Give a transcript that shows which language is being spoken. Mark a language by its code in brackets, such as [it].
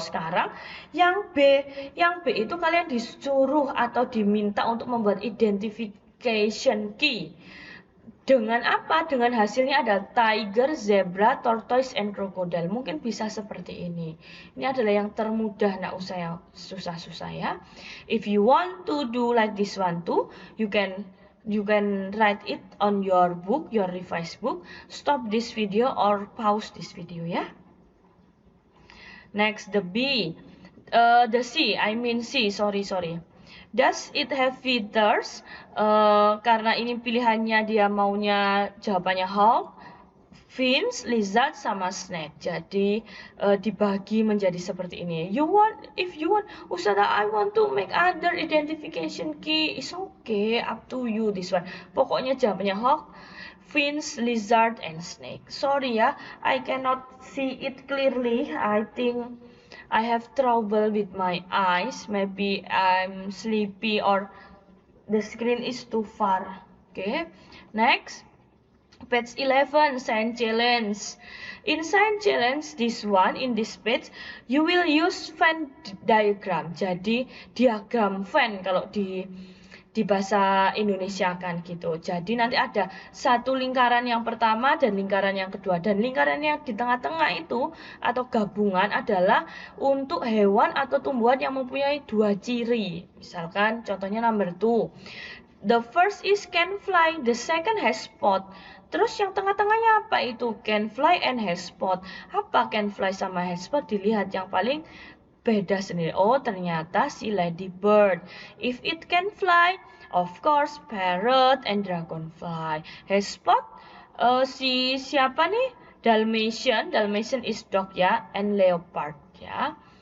[id] Sekarang yang B itu kalian disuruh atau diminta untuk membuat identification key. Dengan apa? Dengan hasilnya ada [en] tiger, zebra, tortoise, and crocodile. [id] Mungkin bisa seperti ini. Ini adalah yang termudah, nggak usah yang susah-susah ya. [en] If you want to do like this one too, you can write it on your book, your revised book. Stop this video or pause this video ya. Next, the B. The C, I mean C, sorry. Does it have feathers? [id] Karena ini pilihannya dia maunya jawabannya hawk, fins, lizard, sama snake. Jadi dibagi menjadi seperti ini. [en] If you want, Ustazah, I want to make other identification key. It's okay, up to you this one. [id] Pokoknya jawabannya [en] hawk, fins, lizard, and snake. Sorry ya, I cannot see it clearly. I think I have trouble with my eyes. Maybe I'm sleepy or the screen is too far. Okay, next. Page 11, science challenge. In science challenge, in this page, you will use Venn diagram. [id] Jadi diagram Venn kalau di bahasa Indonesia kan gitu. Jadi nanti ada satu lingkaran yang pertama dan lingkaran yang kedua. Dan lingkaran yang di tengah-tengah itu atau gabungan adalah untuk hewan atau tumbuhan yang mempunyai 2 ciri. Misalkan contohnya number 2. [en] The first is can fly, the second has spot. [id] Terus yang tengah-tengahnya apa itu? [en] Can fly and has spot. [id] Apa [en] can fly sama has spot? [id] Dilihat yang paling beda sendiri. Oh, ternyata si ladybird. [en] If it can fly, of course, parrot and dragonfly. Has spot, [id] si siapa nih? Dalmatian. [en] Dalmatian is dog ya, and leopard ya.